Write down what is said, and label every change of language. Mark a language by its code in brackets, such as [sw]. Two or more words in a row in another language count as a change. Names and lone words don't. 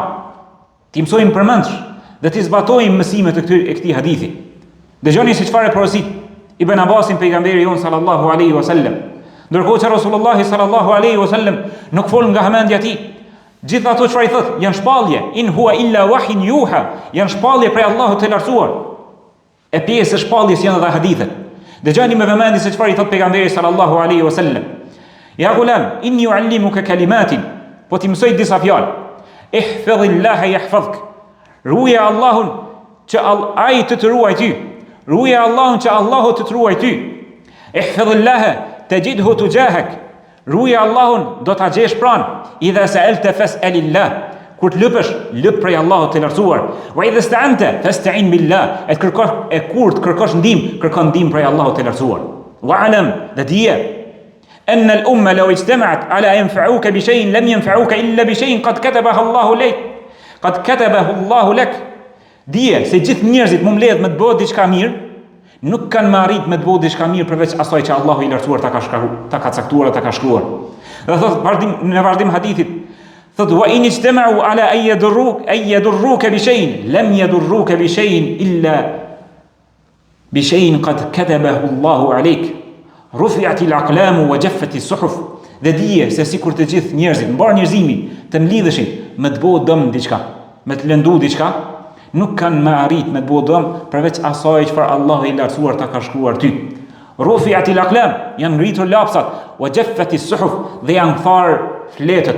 [sq] T'i mësojmë përmendsh dhe t'i zbatojmë mësimet e këtij hadithi. Dëgjoni se çfarë porosit Ibn Abbasin pejgamberi jon [ar] صلى الله عليه وسلم. [sq] Ndërkohë që Rasulullah [ar] صلى الله عليه وسلم [sq] nuk fol nga hamendja e tij. Gjithë ato çfarë I thot janë shpallje, [ar] إن هو إلا وحي يوحى, [sq] janë shpallje prej Allahut të lartësuar. E pjesë e shpalljes janë edhe hadithet. Dëgjoni me vëmendje se çfarë I thot pejgamberi [ar] صلى الله عليه وسلم: "يا غلام إني أعلمك كلمات." [sq] Po ti mësoj disa fjalë. [ar] احفظ الله يحفظك. [sq] Ruaj Allahun që Ai të ruaj ty. Ruaj Allahun që Allahu të ruaj ty. [ar] احفظ الله تجده تجاهك. [sq] Ruaj Allahun do ta gjesh pranë. [ar] إذا سألت فاسأل الله. [sq] Kur të lëpësh, lëp prej Allahut të lartësuar. [ar] وإذا استعنت فاستعن بالله. [sq] Kur të kërkosh ndihmë, kërkon ndihmë prej Allahut të lartësuar. [ar] واعلم, [sq] dhe dije [ar] أن الأمة لو اجتمعت على ينفعوك بشيء لم ينفعوك إلا بشيء قد كتبه الله لك. قد كتبه الله لك. [sq] Dije se gjithë njerëzit më mbledh me të bëhet diçka mirë, nuk kanë më arrit me të bëhet diçka mirë përveç asaj që Allahu i lartësuar ta ka caktuar, ta ka shkruar. Dhe thot në vazhdim hadithit, thot [ar] وإن اجتمعوا على أن يضروك بشيء لم يضروك بشيء إلا بشيء قد كتبه الله عليك. رفعت الأقلام وجفت الصحف. [sq] Dhe dije se sikur të gjithë njerëzit, mbar njerëzimi, të mlidheshin me të bëhet dëm diçka, me të lëndu diçka, nuk kanë më arrit me të bëhet dëm përveç asaj çfarë Allahu i lartësuar ta ka shkruar ty. [ar] رفعت الأقلام, [sq] janë ngritur lapsat, [ar] وجفت الصحف, [sq] dhe janë thar fletët.